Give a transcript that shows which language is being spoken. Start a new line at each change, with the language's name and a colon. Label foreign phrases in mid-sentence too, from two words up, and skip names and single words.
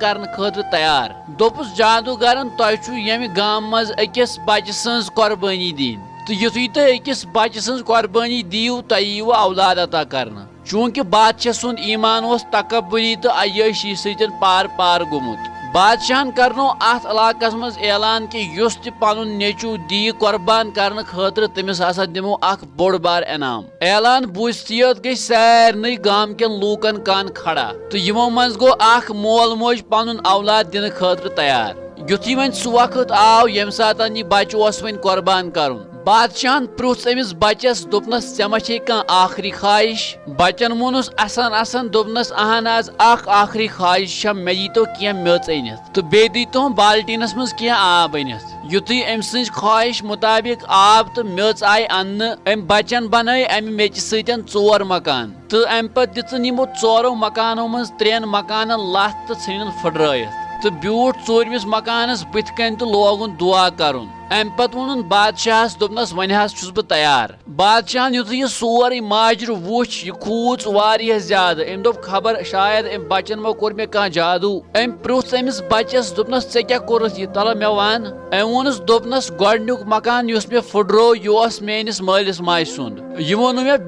Kashmiri: کرنہٕ خٲطرٕ تیار دوٚپُس جادوگرن تۄہہِ چھُ ییٚمہِ گامہٕ منٛز أکِس بچہِ سٕنٛز قۄربٲنی دِنۍ تہٕ یُتھُے تُہۍ أکِس بچہِ سٕنٛز قۄربٲنی دِیِو تۄہہِ ییٖوٕ اولاد عطا کرنہٕ چوٗنٛکہِ بادشاہ سُنٛد ایٖمان اوس تکبُری تہٕ عیٲشی سۭتۍ پار گوٚمُت بادشاہن کرنو اتھ علاقس منٛز اعلان کہِ یُس تہِ پنُن نیٚچوٗ دِیہِ قۄربان کرنہٕ خٲطرٕ تٔمِس ہسا دِمو اکھ بوٚڑ بار انعام اعلان بوٗزتھٕے یوت گٔے سارنٕے گامکٮ۪ن لوٗکن کن کھڑا تہٕ یِمو منٛز گوٚو اکھ مول موج پنُن اولاد دِنہٕ خٲطرٕ تیار یُتھُے وۄنۍ سُہ وقت آو ییٚمہِ ساتہٕ یہِ بچہِ اوس وۄنۍ قۄربان کرُن بادشاہن پرٛژھ أمِس بچس دوٚپنس ژےٚ ما چھے کانٛہہ آخری خواہش بچن ووٚنُس اَسن دوٚپنس اہن حظ اکھ آخری خواہش چھےٚ مےٚ ییٖتو کینٛہہ میٚژ أنِتھ تہٕ بیٚیہِ دیٖتوہم بالٹیٖنس منٛز کینٛہہ آب أنِتھ یُتھُے أمۍ سٕنٛزِ خواہش مُطابق آب تہٕ میٚژ آیہِ اننہٕ أمۍ بچن بنٲے امہِ میٚژِ سۭتۍ 4 مکان تہٕ امہِ پتہٕ دِژٕن یِمو 4 مکانو منٛز 3 مکانن لَتھ تہٕ ژھٕنِن پھٕٹرٲیِتھ تہٕ بیوٗٹھ 4مِس مکانس بٕتھِ کنۍ تہٕ لوگُن دُعا کرُن امہِ پتہٕ ووٚنُن بادشاہس دوٚپنس وۄنۍ حظ چھُس بہٕ تیار بادشاہن یُتھُے یہِ سورُے ماجرٕ وُچھ یہِ کھوٗژ واریاہ زیادٕ أمۍ دوٚپ خبر شاید أمۍ بچن ما کوٚر مےٚ کانٛہہ جادوٗ أمۍ پرٛژھ أمِس بچس دوٚپنس ژےٚ کیٛاہ کوٚرُتھ یہِ تلہٕ مےٚ ون أمۍ ووٚنُس دوٚپنس گۄڈنیُک مکان یُس مےٚ پھٕٹرو یہِ اوس میٲنِس مٲلِس ماجہِ سُنٛد یِمو نہٕ مےٚ